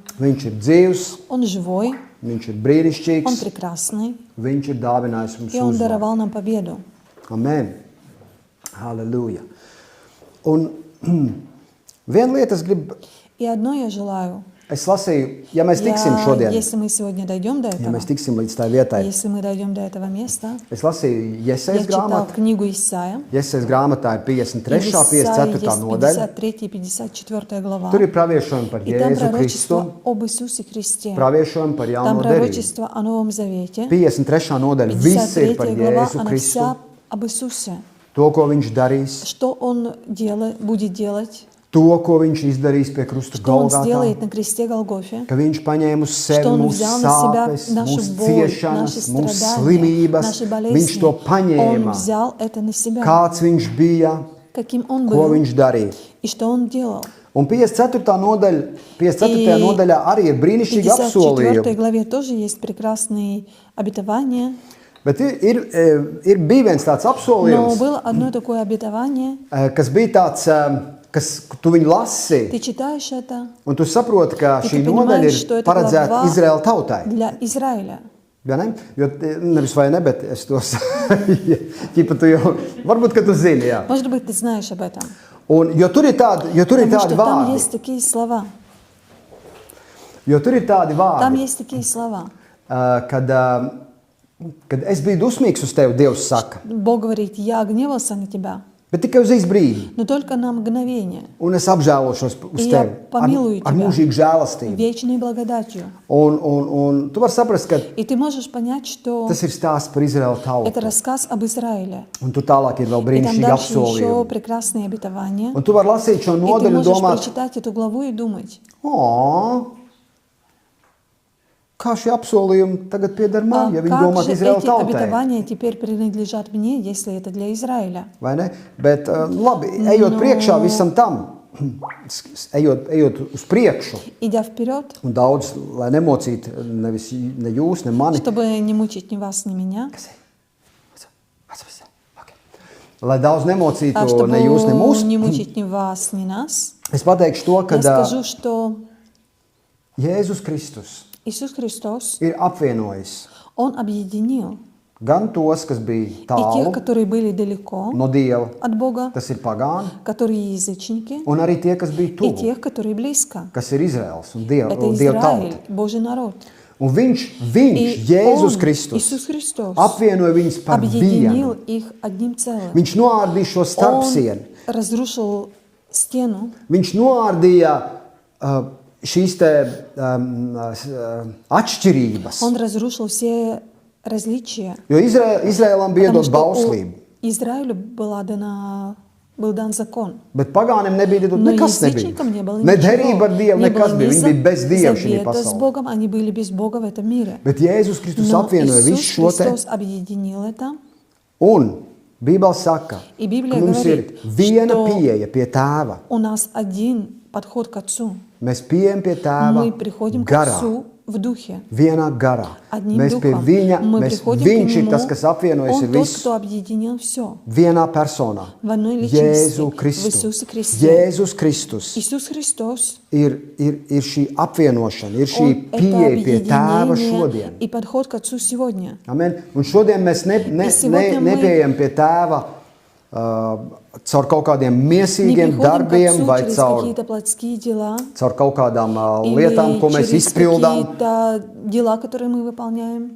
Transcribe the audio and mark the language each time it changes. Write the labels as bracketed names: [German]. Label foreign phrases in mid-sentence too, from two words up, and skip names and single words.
[Latvian] Viņš ir dzīvs, [Russian] Он живой, [Latvian] viņš ir [Russian] Он [Latvian] brīnišķīgs, [Russian] прекрасный, [Latvian] viņš ir dāvinājis mums [Russian] и Он [Latvian] uzvaru. [Russian] даровал нам победу. [Latvian] Amen. Halleluja. Un viena lieta es gribu, [Russian] И одно я желаю. [Latvian] es lasīju, ja mēs tiksim šodien, [Russian] Если мы сегодня дойдем до [Latvian] ja [Russian] этого, [Latvian] mēs tiksim līdz tā vietai, [Russian] если мы дойдем до этого места, [Latvian] es lasīju [Russian] я [Latvian] Jesajas [Russian] читал [Latvian] grāmatu. [Russian] книгу Исаия, [Latvian] Jesajas grāmatā ir 53. [Russian] и в Исаии 54. есть [Latvian] nodaļa. [Russian] 53 и 54 глава. [Latvian] Tur ir praviešojumi par [Russian] И там [Latvian] Jēzu Kristu, [Russian] пророчество об Иисусе Христе. [Latvian] praviešojumi par [Russian] Там [Latvian] jauno derību. [Russian] пророчество о Новом Завете. [Latvian] 53. nodaļa viss ir par [Russian] 53 глава, [Latvian] Jēzu [Russian] она [Latvian] Kristu, [Russian] вся об Иисусе. [Latvian] to, ko viņš darīs, [Russian] Что Он будет делать, [Latvian] to, ko viņš izdarīs pie krusta [Russian] что Он [Latvian] Golgātā, [Russian] сделает на кресте Голгофе, [Latvian] ka viņš paņēma uz sevi [Russian] что Он [Latvian] mūsu [Russian] взял на себя [Latvian] sāpes, [Russian] нашу [Latvian] mūsu [Russian] боль, [Latvian] ciešanas, [Russian] наши [Latvian] mūsu [Russian] страдания, [Latvian] slimības. [Russian] наши [Latvian] Viņš [Russian] болезни. [Latvian] to [Russian] Он [Latvian] paņēma, [Russian] взял это на себя, [Latvian] kāds viņš bija, [Russian] каким Он [Latvian] ko [Russian] был [Latvian] viņš darīja. [Russian] и что Он делал. [Latvian] Un 54. nodaļā arī ir [Russian] В [Latvian] brīnišķīgi [Russian] 54 [Latvian] apsolījumi. [Russian] главе тоже есть прекрасные обетования, [Latvian] Bet bija viens tāds [Russian] но [Latvian] apsolījums, [Russian] было одно такое обетование. [Latvian] kas bija tāds, kas tu viņu lasi, [Russian] Ты читаешь это [Latvian] un tu saproti, ka [Russian] И [Latvian] šī [Russian] ты [Latvian] nodaļa [Russian] понимаешь, что [Latvian] ir [Russian] это [Latvian] paredzēta [Russian] глава [Latvian] Izraēla tautai. [Russian] для Израиля. [Latvian] Ja ne? Jo nevis vai ne, bet es tos, ķipa tu jau, varbūt, ka tu zini, jā. [Russian] Может быть, ты знаешь об этом. [Latvian] Un, jo tur ir tādi [Russian] Потому что там [Latvian] vārdi, [Russian] есть такие слова. [Latvian] jo tur ir tādi [Russian] Там [Latvian] vārdi, [Russian] есть такие слова. [Latvian] kad es biju dusmīgs uz tevi, Dievs saka, [Russian] Бог говорит, я гневался на тебя, [Latvian] bet tikai uz īsu brīdi. [Russian] но только на mгновение, [Latvian] Un es apžēlošos uz [Russian] И я [Latvian] tevi [Russian] помилую [Latvian] ar [Russian] тебя. [Latvian] mūžīgu žēlastību. [Russian] вечной благодатью. [Latvian] Un tu vari saprast, ka [Russian] И ты можешь понять, что [Latvian] tas ir stāsts par Izraēlu [Russian] это [Latvian] tautu. [Russian] расскaz об Израиле. [Latvian] Un tur tālāk ir vēl [Russian] И там [Latvian] brīnišķīgi [Russian] дальше еще [Latvian] apsolījumi. [Russian] прекрасные обетования. [Latvian] Un tu vari lasīt šo [Russian] И ты [Latvian] nodaļu un [Russian] можешь [Latvian] domāt, [Russian] прочитать эту главу и думать, [Latvian] kā šie apsolījumi tagad pieder man, ja viņi [Russian] как [Latvian] domā, [Russian] же [Latvian] ka Izraēla [Russian] эти [Latvian] tautai. [Russian] обетования теперь принадлежат мне, если это для Израиля. [Latvian] Vai ne? Bet labi, ejot priekšā visam tam, ejot uz priekšu, [Russian] Идя вперед, [Latvian] un daudz, lai nemocītu nevis ne jūs, ne mani, [Russian] чтобы не мучить ни вас, ни меня, [Latvian] lai daudz nemocītu [Russian] чтобы [Latvian] ne jūs, ne mūs, [Russian] не мучить ни вас, ни нас, [Latvian] es pateikšu to, ka [Russian] я скажу, что [Latvian] Jēzus Kristus [Russian] Иисус Христос, [Latvian] ir apvienojis [Russian] Он объединил [Latvian] gan tos, kas bija [Russian] и тех, [Latvian] tālu [Russian] которые были далеко [Latvian] no Dieva, [Russian] от Бога, [Latvian] tas ir pagāni, [Russian] которые язычники, [Latvian] un arī tie, kas bija [Russian] и [Latvian] tuvu, [Russian] тех, которые близко. [Latvian] kas ir Izraels un Dieva [Russian] Это [Latvian] tauta. [Russian] Израиль, Божий народ. [Latvian] Un viņš [Russian] И [Latvian] Jēzus [Russian] Он, [Latvian] Kristus, [Russian] Иисус Христос, [Latvian] apvienoja viņus par [Russian] объединил [Latvian] vienu. [Russian] их одним целым. [Latvian] Viņš noārdīja šo starpsienu. [Russian] Он разрушил стену, [Latvian] Viņš noārdīja šīs te atšķirības. [Russian] Он разрушил все различия, [Latvian] Jo Izraēlam bija [Russian] потому [Latvian] dot [Russian] что [Latvian] bauslība, [Russian] Израилю был дан закон. [Latvian] bet pagāniem nebija dot [Russian] Но [Latvian] nekas nebija. [Russian] язычникам не было [Latvian] Ne derība ar Dievu, [Russian] не было [Latvian] nekas bija. [Russian] ни [Latvian] Viņi bija bez Dieva šajā [Russian] завета с [Latvian] pasaulē. [Russian] Богом, они были без Бога в этом мире. [Latvian] Bet Jēzus Kristus [Russian] Но [Latvian] apvienoja visu [Russian] Иисус [Latvian] šo te. [Russian] Христос объединил это, [Latvian] Un Bībele saka, [Russian] И [Latvian] ka [Russian] Библия [Latvian] mums ir [Russian] говорит, [Latvian] viena [Russian] что [Latvian] pieeja pie Tēva. [Russian] у нас один подход к Отцу. [Latvian] Mēs pieejam pie Tēva [Russian] Мы приходим к [Latvian] garā. [Russian] Отцу в Духе, [Latvian] Vienā garā. [Russian] одним [Latvian] Mēs pie [Russian] Духом. [Latvian] viņa, [Russian] Мы приходим к [Latvian] viņš ir [Russian] Нему, [Latvian] tas, kas apvienojas [Russian] Он [Latvian] ir [Russian] тот, [Latvian] visu [Russian] кто объединил все. [Latvian] vienā personā. [Russian] В одной личности, [Latvian] Jēzu [Russian] в [Latvian] Kristu. [Russian] Иисусе Христе. [Latvian] Jēzus Kristus [Russian] Иисус Христос, [Latvian] ir šī apvienošana, ir šī [Russian] Он это [Latvian] pieeja pie Tēva [Russian] объединение [Latvian] šodien. [Russian] и подход к Отцу сегодня. [Latvian] Amen. Un šodien mēs [Russian] сегодня мы [Latvian] nepieejam pie Tēva caur kaut kādiem [Russian] Не [Latvian] miesīgiem [Russian] приходим к [Latvian] darbiem [Russian] Отцу [Latvian] vai [Russian] через [Latvian] caur [Russian] какие-то плотские дела [Latvian] kaut kādām [Russian] или [Latvian] lietām, ko mēs [Russian] через [Latvian] izpildām. [Russian] какие-то дела, которые мы выполняем.